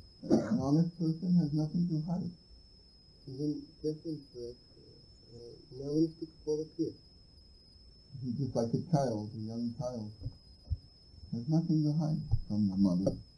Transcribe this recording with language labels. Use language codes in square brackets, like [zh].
[en] An honest person has nothing to hide. [bg] Един честен човек няма нищо какво да крие. [en] He's just like a child, a young child. There's nothing to hide from the mother.